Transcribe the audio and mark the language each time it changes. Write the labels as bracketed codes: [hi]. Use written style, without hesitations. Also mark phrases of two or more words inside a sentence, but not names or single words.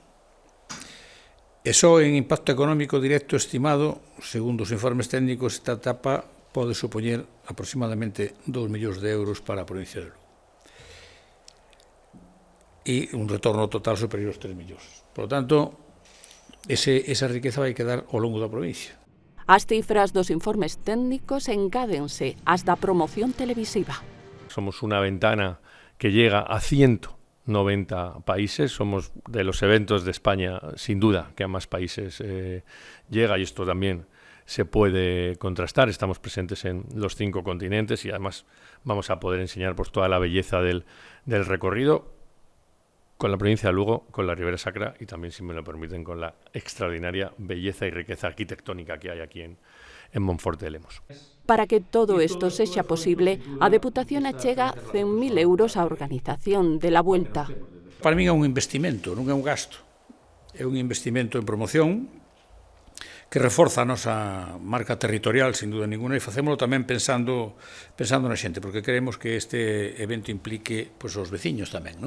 [gl] E só en impacto económico directo estimado, segundo os informes técnicos, esta etapa pode supoñer aproximadamente 2 millóns de euros para a provincia de Lugo. E un retorno total superior aos 3 millóns. [es] Por lo tanto, [gl] esa riqueza vai quedar ao longo da provincia. As cifras dos informes técnicos engádense ás da promoción televisiva. [es] Somos una ventana que llega a 190 países, somos de los eventos de España, sin duda, que a más países llega, y esto también se puede contrastar. Estamos presentes en los 5 continentes y además vamos a poder enseñar pues, toda la belleza del recorrido con la provincia de Lugo, con la Ribeira Sacra y también, si me lo permiten, con la extraordinaria belleza y riqueza arquitectónica que hay aquí en Monforte de Lemos. [gl] Para que todo isto sexa posible, a Deputación achega 100.000 euros á organización de la Vuelta. Para min é un investimento, non é un gasto. É un investimento en promoción que reforza a nosa marca territorial, [es] sin duda [gl] ninguna, e facémolo tamén pensando na xente, porque queremos que este evento implique pois, os veciños tamén, non?